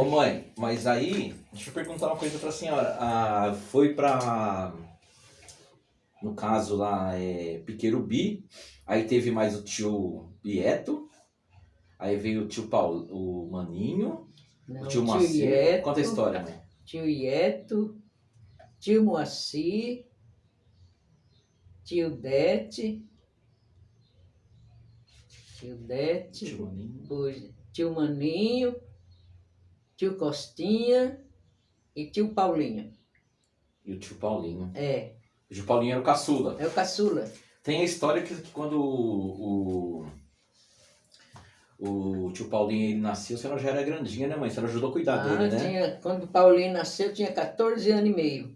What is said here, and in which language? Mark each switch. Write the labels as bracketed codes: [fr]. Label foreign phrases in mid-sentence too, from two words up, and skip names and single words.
[pt] Ô mãe, mas aí, deixa eu perguntar uma coisa pra senhora. Foi pra, no caso lá, Piquerubi, aí teve mais o tio Bieto, aí veio o tio Paulo, o Maninho, Não, o tio Macedo. Ieto, Conta a história, mãe. Tio Ieto, tio Moacir, tio Dete, Tio Maninho. tio Maninho, tio Costinha e tio Paulinho. E o tio Paulinho. É, O tio Paulinho era o caçula. é o caçula. Tem a história que quando o tio Paulinho ele nasceu, a senhora já era grandinha, né, mãe? A senhora ajudou a cuidar dele, né? Quando o Paulinho nasceu, eu tinha 14 anos e meio.